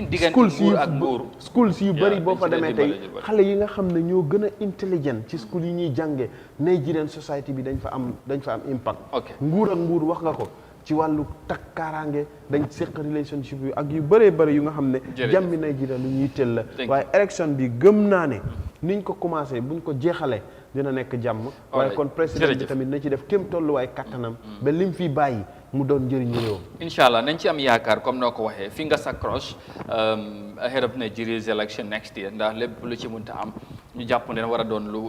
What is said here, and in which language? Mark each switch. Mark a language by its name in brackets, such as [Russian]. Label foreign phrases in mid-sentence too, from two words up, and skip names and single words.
[Wolof] schools yu bëri boo fa demee tey xale yi nga xam ne ñoo gën a intelligent ci school yi ñuy jàngee [English] Nigerian society [Wolof] bi dañ fa am impact nguur ak nguur wax nga ko ci wàllu takkaaraange dañ seq relationship yu ak yu bëree bëri yu nga xam ne jàmmi Nigeria lu ñuy teel la waaye élection bi gëm naa ne niñ ko commencé buñ ko jeexalee dina nekk jàmm waaye kon président bi tamit na ci def kéem tolluwaay kattanam ba lim fi bàyyi mu doon njëriñu réew [Arabic] إن شاء الله [Wolof] nañ ci am yaakaar comme noo ko waxee [English] fingers crossed ahead of Nigeria's election next year [Wolof] ndax lépp lu ci mënta am ñu jàpp ne war a doon lu